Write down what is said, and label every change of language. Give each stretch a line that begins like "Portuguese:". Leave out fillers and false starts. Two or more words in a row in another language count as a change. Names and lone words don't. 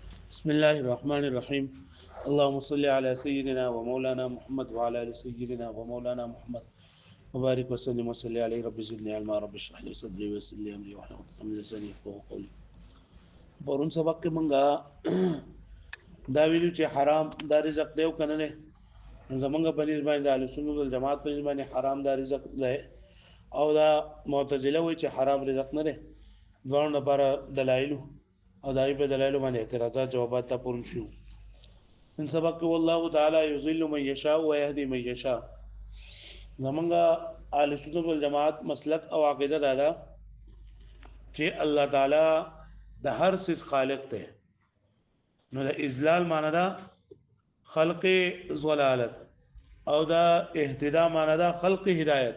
Arabic: بسم الله الرحمن الرحيم. اللهم صل على سيدنا ومولانا محمد وعلى ال سيدنا ومولانا محمد وبارك وسلم وصلي عليه. رب زدني علما، رب اشرح لي صدري ويسر لي امري واحلل عقدة من لساني يفقهوا قولي.
Pashto: پرون سبق کې مونږه دا ویلو چې حرام دا رزق دیو کنه نه. زمونږ په نسبت باندې د
Arabic: اهل سنت والجماعت
Pashto: په نسبت باندې حرام دا رزق دی، او دا معتزله وایي چې حرام رزق نه دی. دوه لپاره دلایل او دای په دلایل باندې اعتراضات جوابات ته پرون شو. ان سبق کې
Arabic: والله تعالی یضل من یشاء و یهدی من یشاء.
Pashto: زمونږ
Arabic: اهل سنت والجماعت
Pashto: مسلک او عقیده دا ده چې الله تعالی د هر څه خالق دی. نو د اذلال معنی دا خلق ضلالت، او دا اهتدا معنی دا خلق هدایت.